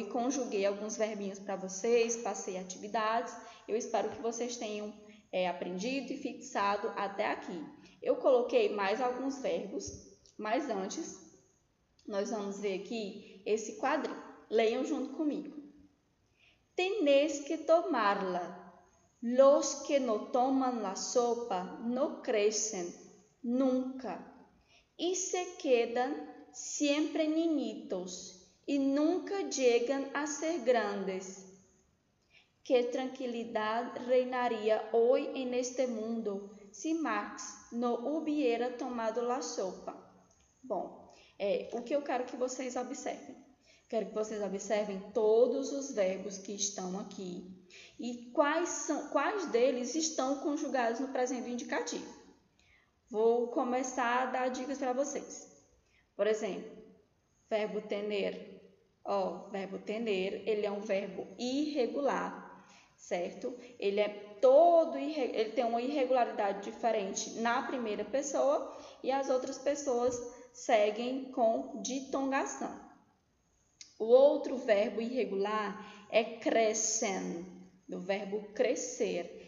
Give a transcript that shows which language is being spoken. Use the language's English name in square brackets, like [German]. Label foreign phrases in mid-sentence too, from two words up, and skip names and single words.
[Portuguese] Conjuguei alguns verbinhos para vocês, passei atividades. Eu espero que vocês tenham aprendido e fixado até aqui. Eu coloquei mais alguns verbos, mas antes nós vamos ver aqui esse quadrinho. Leiam junto comigo. [Spanish] Tenés que tomarla. Los que no toman la sopa no crecen nunca y se quedan siempre niñitos y nunca llegan a ser grandes. Qué tranquilidad reinaría hoy en este mundo se Marx não hubiera tomado la sopa. [Portuguese] Bom, o que eu quero que vocês observem? Quero que vocês observem todos os verbos que estão aqui e quais deles estão conjugados no presente indicativo. Vou começar a dar dicas para vocês. Por exemplo, verbo tener. Verbo tener, ele é um verbo irregular, certo? Ele tem uma irregularidade diferente na primeira pessoa e as outras pessoas seguem com ditongação. O outro verbo irregular é crescen, do verbo crescer.